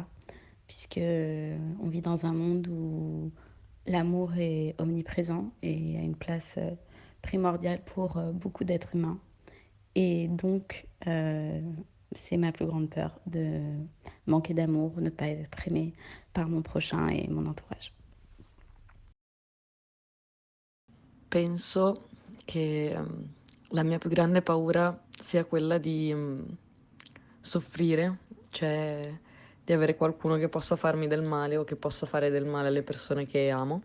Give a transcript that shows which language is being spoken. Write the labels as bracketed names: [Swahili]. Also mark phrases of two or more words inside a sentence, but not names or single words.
[French] Puisque on vit dans un monde où l'amour est omniprésent et a une place primordiale pour beaucoup d'êtres humains. Et donc, c'est ma plus grande peur de manquer d'amour, ne pas être aimée par mon prochain et mon entourage. [Italian] Penso che la mia più grande paura sia quella di soffrire, cioè di avere qualcuno che possa farmi del male o che possa fare del male alle persone che amo.